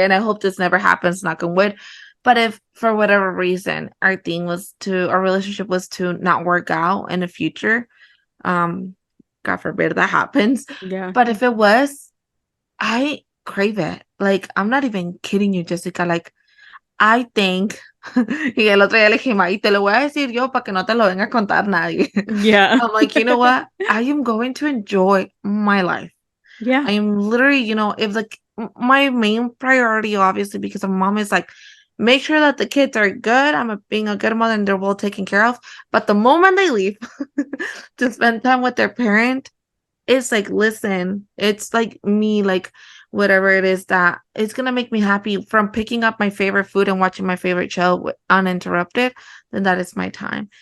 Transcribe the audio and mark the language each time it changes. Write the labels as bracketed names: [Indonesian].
[English] And I hope this never happens, knock on wood. But if for whatever reason our relationship was to not work out in the future, um, God forbid that happens. Yeah. But if it was, I crave it. Like, I'm not even kidding you, Jessica. Like, I think, [Spanish] y el otro día le dije, "Ma, y te lo voy a decir yo para que no te lo venga a contar nadie." [English] Yeah. I'm like, you know what? I am going to enjoy my life. Yeah. I am literally, if like my main priority, obviously, because my mom is like, make sure that the kids are good. Being a good mother and they're well taken care of. But the moment they leave to spend time with their parent, it's like, listen, it's like me, like whatever it is that it's gonna make me happy from picking up my favorite food and watching my favorite show uninterrupted, then that is my time.